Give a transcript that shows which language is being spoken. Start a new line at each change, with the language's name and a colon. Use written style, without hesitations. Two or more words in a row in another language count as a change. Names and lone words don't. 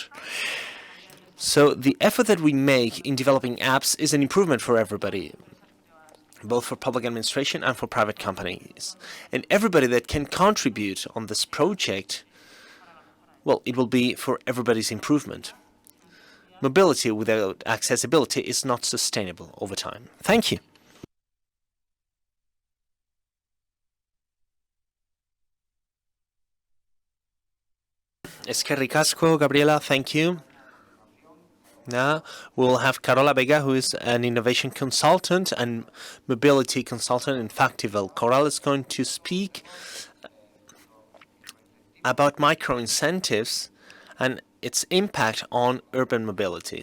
English: So the effort that we make in developing apps is an improvement for everybody, both for public administration and for private companies. And everybody that can contribute on this project, well, it will be for everybody's improvement. Mobility without accessibility is not sustainable over time. Thank you.
Basque: Eskerrik asko, Gabriela,
English: thank you. Now we'll have Carola Vega, who is an innovation consultant and mobility consultant in Factival. Carola is going to speak about micro-incentives and its impact on urban mobility.